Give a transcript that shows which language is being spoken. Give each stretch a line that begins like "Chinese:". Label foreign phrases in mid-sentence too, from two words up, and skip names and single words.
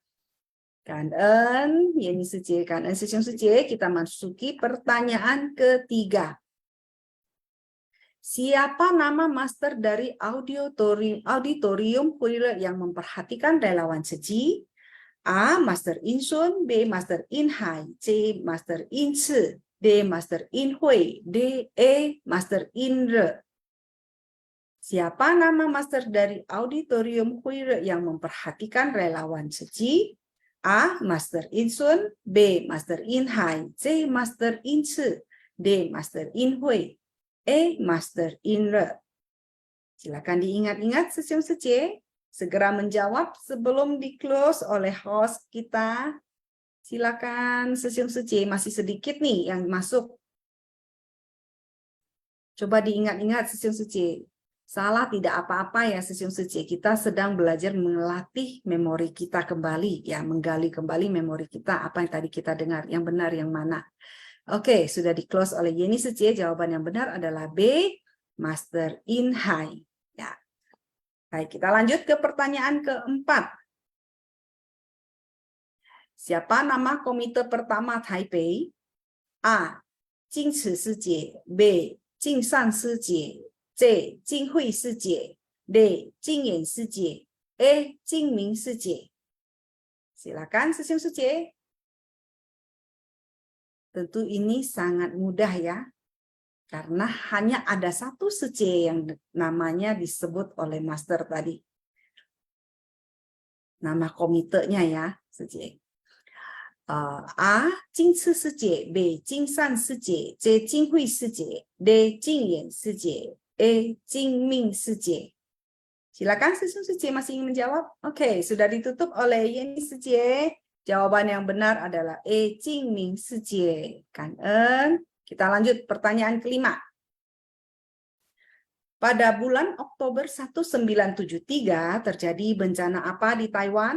Indonesian: Kan Eun, ini Suci, Kan Eun Susyong Suci, kita masuki pertanyaan ketiga. Siapa nama master dari auditorium Huile yang memperhatikan relawan Suci? A. Master In Sun, B. Master In Hai, C. Master In Si, D. Master In Hui, D. E. Master In Re. Siapa nama master dari auditorium Huile yang memperhatikan relawan Suci? A. Master In Sun, B. Master In Hai, C. Master In Si, D. Master In Hui, E. Master In Re. Silakan diingat-ingat Susyong Suci. Segera menjawab sebelum di-close oleh host kita. Silakan Susyong Suci, masih sedikit nih yang masuk. Coba diingat-ingat Susyong Suci. Salah tidak apa-apa ya Susyong Suci. Kita sedang belajar melatih memori kita kembali. Ya, menggali kembali memori kita. Apa yang tadi kita dengar. Yang benar, yang mana. Oke, sudah di-close oleh Yeni Suci. Jawaban yang benar adalah B, Master In Hai. Ya. Baik, kita lanjut ke pertanyaan keempat. Siapa nama komite pertama Taipei? A. Jing Ci Sijie, B. Jing San Sijie, C. Jing Hui Sijie, D. Jing Yan Sijie, E. Jing Ming Sijie. Silakan Susyong Suci. Tentu ini sangat mudah ya. Karena hanya ada satu Suci yang namanya disebut oleh master tadi. Nama komitenya ya, Suci. A. Jing Ci Sijie, B. Jing San Sijie, C. Jing Hui Sijie, D. Jing Yan Sijie, E. Jing Ming Sijie. Silakan Susyong Suci masih ingin menjawab? Oke, sudah ditutup oleh Yeni Sijie. Jawaban yang benar adalah E. Jing Ming Sijie. Kan Eun. Kita lanjut pertanyaan kelima. Pada bulan Oktober 1973 terjadi bencana apa di Taiwan?